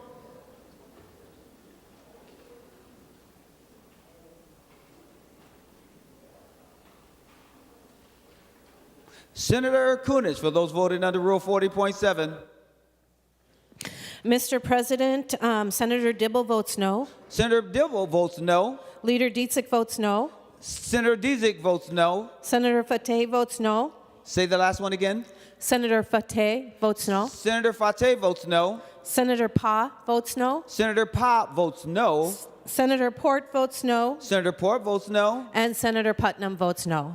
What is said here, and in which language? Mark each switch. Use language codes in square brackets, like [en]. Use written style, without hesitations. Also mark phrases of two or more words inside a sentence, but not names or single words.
[en] Senator Kunis, for those voting under Rule 40.7. Mr. President, Senator Dibble votes no. Senator Dibble votes no. Leader Dietzig votes no. Senator Dietzig votes no. Senator Fateh votes no. Say the last one again. Senator Fateh votes no. Senator Fateh votes no. Senator Pa votes no. Senator Pop votes no. Senator Port votes no. Senator Port votes no. And Senator Putnam votes no.